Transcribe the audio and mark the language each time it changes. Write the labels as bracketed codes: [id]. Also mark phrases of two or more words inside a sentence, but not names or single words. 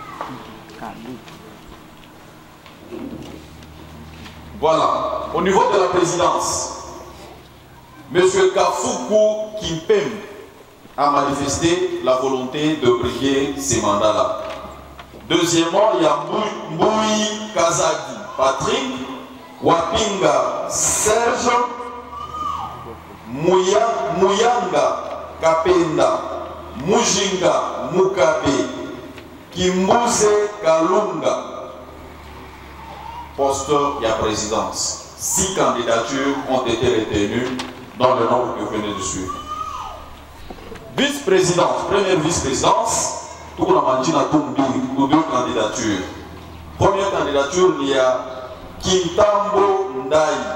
[fr] Voilà. Au niveau de la présidence, M. Kafuku Kimpem a manifesté la volonté de briguer ces mandats-là. Deuxièmement, il y a Mboui Kazadi Patrick, Wapinga Serge, Muyanga Kapenda, Mujinga Mukabe, Kimbuze Kalunga. Poste et à présidence. 6 candidatures ont été retenues dans le nombre que vous venez de suivre. Vice-présidence, première vice-présidence, tout le monde a 2 candidatures. Première candidature, il y a Kintambo Ndai.